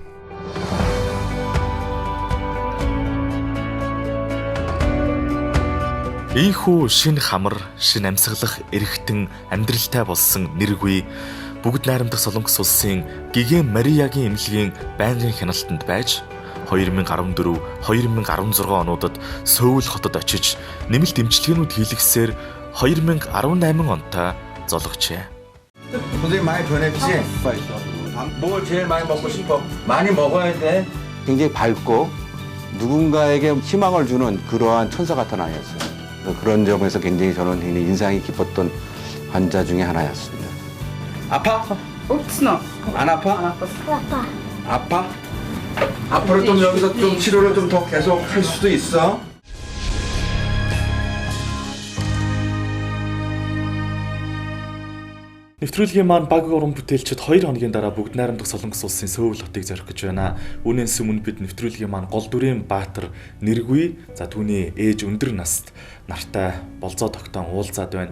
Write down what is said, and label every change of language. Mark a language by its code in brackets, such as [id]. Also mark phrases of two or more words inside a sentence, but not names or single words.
[mn] Ийхүү шин хамар, шин амьсгалах эрэгтэн амьдралтай болсон нэргүй бүгд найрамдах Солонгос улсын Гигэн Мариягийн эмнэлгийн байнгын хяналтанд байж 2014-2016 онуудад Сөүл хотод очиж нэмэлт эмчилгээнүүд хийлгэсээр 2018 онтой золгожээ. [ko] 선생님 많이 변했지? 뭘 제일 많이 먹고 싶어? 많이 먹어야 돼. 굉장히 밝고 누군가에게 희망을 주는 그러한 천사 같은 아이였어요. 그런 점에서 굉장히 저는 인상이 깊었던 환자 중에 하나였습니다. 아파? 없어. 안 아파? 안 아팠어. 아파? 앞으로 좀 여기서 좀 치료를 좀 더 계속 할 수도 있어. [mn] Нэвтрүүлгийн маань баг уран бүтээлчид 2 хоногийн дараа бүгд найрамдах Солонгос улсын Сөүл хотыг зорих гэж байна. Үүнээс өмнө бид нэвтрүүлгийн маань гол дүрийн баатар нэргүй, за түүний ээж өндөр наст нартай болзоо тогтоон уулзаад байна.